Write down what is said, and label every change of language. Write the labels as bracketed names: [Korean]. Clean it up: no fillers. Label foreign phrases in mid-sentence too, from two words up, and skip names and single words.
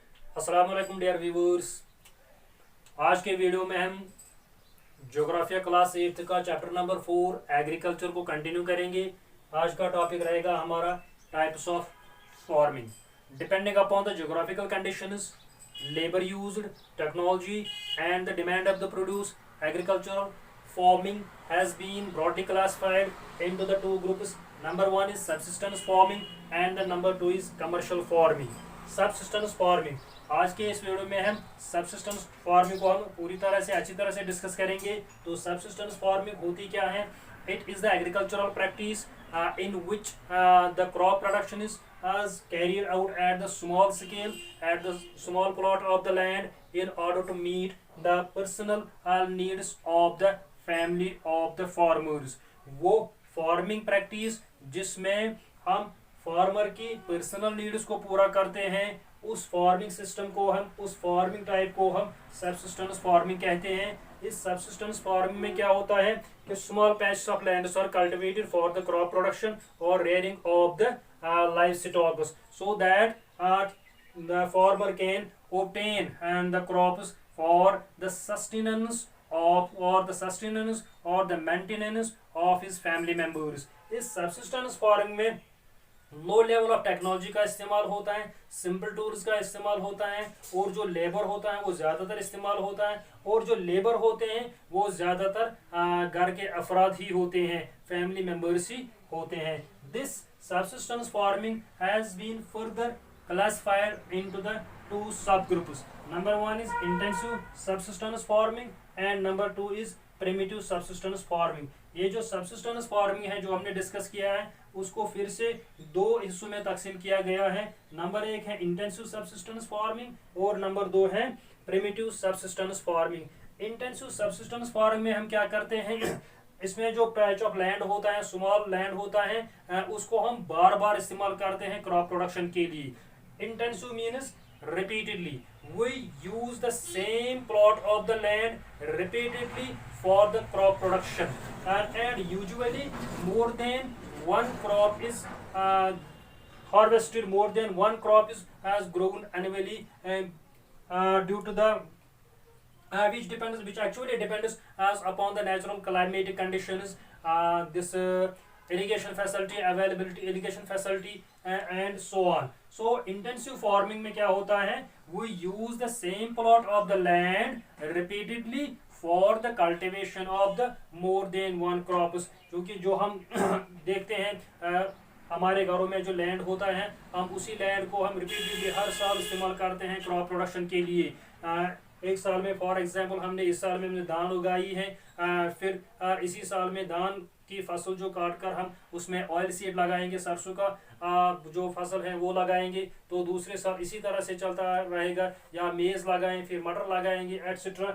[Arabic] السلام عليكم [English] dear viewers. [Hindi] आज के वीडियो में हम ज्योग्राफिया क्लास 8 का [English] chapter number 4 agriculture [Hindi] को कंटिन्यू करेंगे। आज का टॉपिक रहेगा हमारा [English] types of farming depending upon the geographical conditions, labour used, technology and the demand of the produce. agricultural farming has been broadly classified into the two groups. number 1 is subsistence farming and the number 2 is commercial farming. subsistence farming, [Hindi] आज के इस वीडियो में हम [English] subsistence farming [Hindi] को हम पूरी तरह से अच्छी तरह से डिस्कस करेंगे। तो [English] subsistence farming [Hindi] होती क्या है? [English] it is the agricultural practice in which the crop production is carried out at the small scale, at the small plot of the land in order to meet the personal needs of the family of the farmers। [Hindi] वो [English] farming practice [Hindi] जिसमें हम फार्मर की [English] personal needs [Hindi] को पूरा करते हैं, उस [English] farming system [Hindi] को हम, उस [English] farming type [Hindi] को हम [English] subsistence farming [Hindi] कहते हैं। [English] इस subsistence farming [Hindi] में क्या होता है कि [English] small patches of lands are cultivated for the crop production और rearing of the live stocks so that the farmer can obtain and the crops for the sustenance or the maintenance of his family members। [Hindi] इस [English] subsistence farming [Hindi] में [English] low level of technology [Hindi] का इस्तेमाल होता है, [English] simple tools [Hindi] का इस्तेमाल होता है, और जो लेबर होता है वो ज़्यादातर इस्तेमाल होता है, और जो लेबर होते हैं वो ज़्यादातर घर के अफराद ही होते हैं, [English] family members [Hindi] ही होते हैं। [English] this subsistence farming has been further classified into the two subgroups। Number 1 is intensive subsistence farming and number 2 is primitive subsistence farming। [Hindi] ये जो [English] subsistence farming [Hindi] है जो हमने डिस्कस किया है उसको फिर से दो हिस्सों में तकसीम किया गया है। नंबर 1 है [English] intensive subsistence farming [Hindi] और नंबर 2 है [English] primitive subsistence farming। intensive subsistence farming [Hindi] में हम क्या करते हैं, इसमें जो [English] patch of land [Hindi] होता है, [English] small land [Hindi] होता है, उसको हम बार बार इस्तेमाल करते हैं [English] crop production [Hindi] के लिए। [English] Intensive means repeatedly we use the same plot of the land repeatedly for the crop production, and usually more than one crop is harvested, more than one crop is has grown annually due to the which actually depends as upon the natural climatic conditions, this irrigation facility availability, irrigation facility and so on। So intensive farming [Hindi] में क्या होता है, [English] we use the same plot of the land repeatedly for the cultivation of the more than one crops। [Hindi] क्योंकि जो हम देखते हैं हमारे घरों में जो लैंड होता है, हम उसी लैंड को हम रिपीटेडली हर साल इस्तेमाल करते हैं [English] crop production [Hindi] के लिए। एक साल में [English] for example [Hindi] हमने इस साल में हमने धान उगाई है, फिर इसी साल में धान की फसल जो काट कर हम उसमें [English] oil seed [Hindi] लगाएंगे, सरसों का जो फसल है वो लगाएंगे, तो दूसरे साल इसी तरह से चलता रहेगा, या मेज लगाएं फिर मटर लगाएंगे एटसेट्रा।